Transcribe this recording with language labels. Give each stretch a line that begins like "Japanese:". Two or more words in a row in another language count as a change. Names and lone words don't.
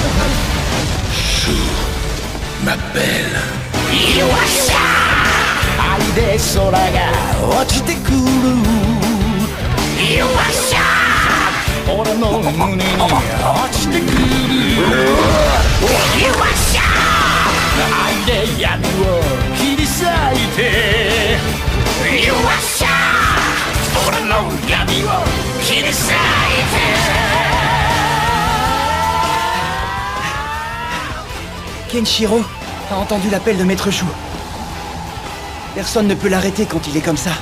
French: Chou m'appelle. Iwasa!
Japanese: りで空が落ちてくるよっしゃー俺の胸に落ちてくるよっしゃー愛で闇を切り裂いてよっしゃー俺の闇を切り裂いて
French: Kenshiro a entendu l'appel de Maître Chou. Personne ne peut l'arrêter quand il est comme ça.